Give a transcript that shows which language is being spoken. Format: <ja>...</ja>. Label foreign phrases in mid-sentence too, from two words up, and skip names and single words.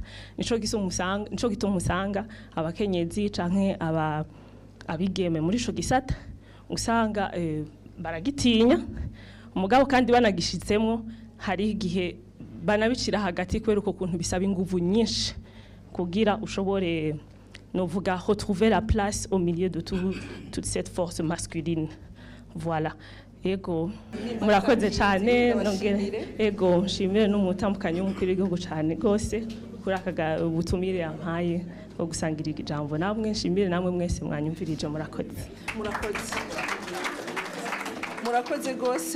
<rn>Nico gituma usanga abakenyezi canke abigeme muri ico gisata usanga baragitinya, umugabo kandi banagishitsemo hari igihe banabicira hagati, kubera uko kuntu bisaba inguvu nyinshi kugira ushobore novuga</rn> <fr>retrouver la place au milieu de toute cette force masculine. Voilà.</fr> <rn>Ego murakoze cyane, ego nshimire n'umutambukanyi w'umukuru w'igihugu cyane gose kuri aka butumire yampaye bwo gusangira ijambo. Namwe nshimire namwe mwese mwanyumvirije. Murakoze gose.</rn>